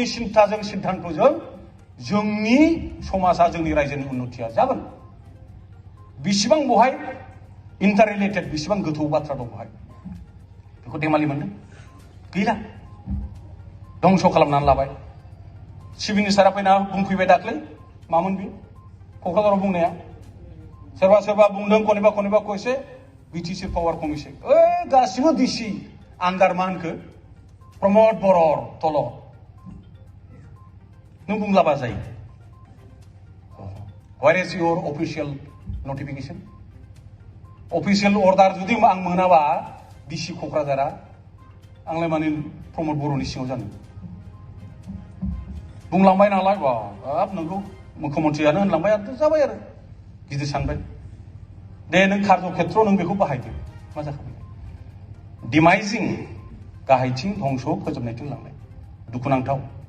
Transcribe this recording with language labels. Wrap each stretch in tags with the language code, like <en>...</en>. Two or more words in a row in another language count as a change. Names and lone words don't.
<brx>सिन्थाजों सिद्धान्तजों जोंनि समाजा जोंनि रायजोनि उन्नतिया जागोन बिसिबां बहाय</brx> <en>inter related</en> <brx>बिसिबां गोथौ बाथ्रा दं बहाय बेखौ धेमालि मोनदों गैला दंस खालामनानै लाबाय चिफ मिनिस्टारा फैना बुंफैबाय दाख्लै मामोन बे क'क्राझाराव बुंनाया सोरबा सोरबा बुंदों कनिबा कइसे BTC</brx> <en>power commission</en> <brx>गासिबो</brx> <en>DC under</en> <brx>मा होनखो प्रमद बर' तल नों बुंलाबा जायो</brx> <en>what is your official notification official order</en> <brx>जुदि आं मोनाबा डिसि क'क्राझारा आंलाय माने प्रमद बर'नि सिङाव जानो बुंलांबाय नालाय बाब नोंखौ मुख्यमन्त्रियानो होनलांबाय आरो जाबाय आरो गिदिर सानबाय दे नों कार्य खेत्र नों बेखौ बाहायदो मा जाखाबाय डिमाइजिं गाहायथिं धंस फोजोबनायथिं लांनाय दुखुनांथाव</brx>